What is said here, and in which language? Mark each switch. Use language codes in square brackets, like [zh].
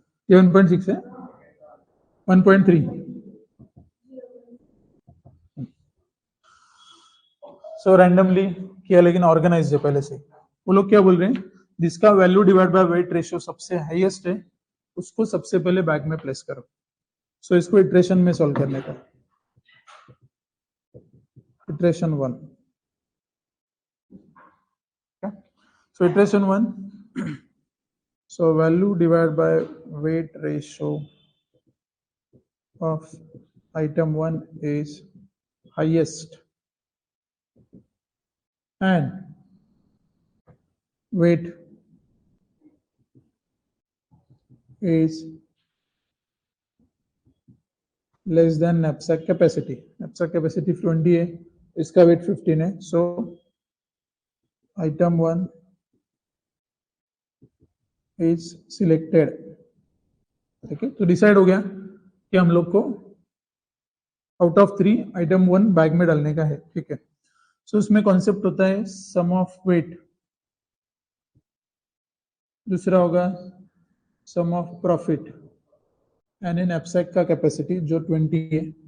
[hi] ये 1.6 है 1.3 सो रैंडमली किया लेकिन ऑर्गेनाइज है पहले से। वो लोग क्या बोल रहे हैं जिसका value divide by weight ratio सबसे हाईएस्ट है उसको सबसे पहले बैग में प्लेस करो। सो इसको इटरेशन में सॉल्व करने का iteration 1। [en] So iteration 1, so value divided by weight ratio of item 1 is highest and weight is less than knapsack capacity. Knapsack capacity 20 है, इसका weight 15 है, so item 1 is selected। [hi] ठीक है, तो डिसाइड हो गया कि हम लोग को आउट ऑफ 3 आइटम 1 बैग में डालने का है। ठीक है, सो उसमें कॉन्सेप्ट होता है सम ऑफ वेट, दूसरा होगा सम ऑफ प्रॉफिट एंड इन एब्सैक्ट का कैपेसिटी जो 20 है।